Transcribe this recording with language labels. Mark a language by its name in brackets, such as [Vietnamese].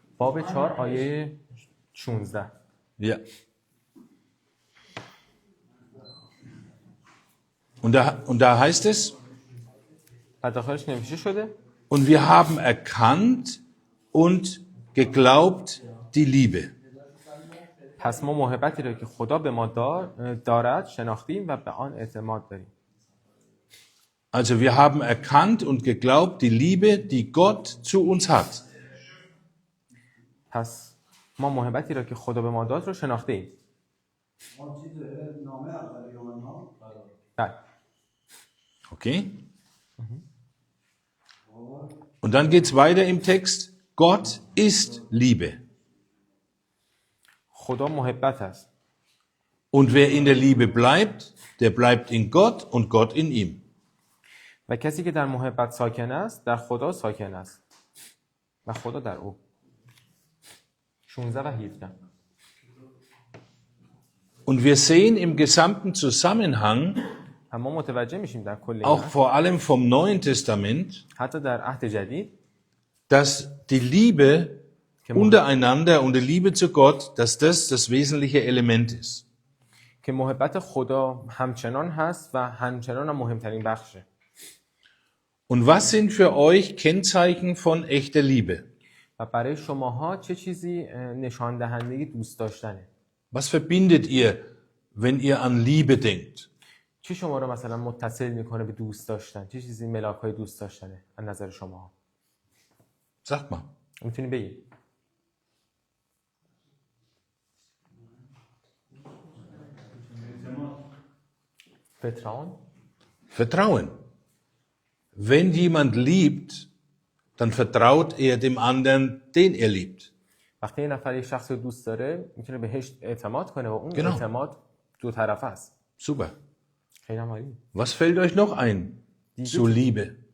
[Persian] باب 4 آیه 16. [German] Ja. Und da heißt es, [Persian] و داخلش نوشته شده [German] und wir haben erkannt und geglaubt die Liebe. [Persian] پس ما محبتی را که خدا به ما دارد شناختیم و به آن اعتماد داریم. [German] Also wir haben erkannt und geglaubt die Liebe, die Gott zu uns hat. [Persian] پس ما محبتی را که خدا به ما داد رو شناخته ایم. [German] Okay? Und dann geht's weiter im Text. Gott ist Liebe. [Persian] خدا محبت است. [German] Und wer in der Liebe bleibt, der bleibt in Gott und Gott in ihm. [Persian] و کسی که در محبت ساکن است در خدا ساکن است و خدا در او. 16 و 17. [German] Und wir sehen im gesamten Zusammenhang, [Persian] اما متوجه میشیم در کل [German] auch [Persian] این [German] vor allem vom Neuen Testament, [Persian] حتی در عهد جدید [German] dass die Liebe untereinander und die Liebe zu Gott, dass das wesentliche Element ist. [Persian] که محبت خدا همچنان هست و همچنان هم مهمترین بخشه. [German] Und was sind für euch Kennzeichen von echter Liebe? [Persian] و برای شماها چه چیزی نشان دهنده دوست داشتنه؟ [German] Was verbindet ihr, wenn ihr an Liebe denkt? [Persian] چی شما رو مثلا متصل میکنه به دوست داشتن؟ چه چیزی ملاک‌های دوست داشتنه از نظر شما؟ [German] Sagt mal. [Persian] میتونی بگی. [German] Vertrauen. Vertrauen. Wenn jemand liebt, dann vertraut er dem anderen, den er liebt. [Persian] وقتی یه نفر یه شخص رو دوست داره میتونه بهش اعتماد کنه و اون [German] Genau. [Persian] اعتماد دو طرفه است. [German] Super. [Persian] خیلی هم عالی. [German] Was fällt euch noch ein zur Liebe?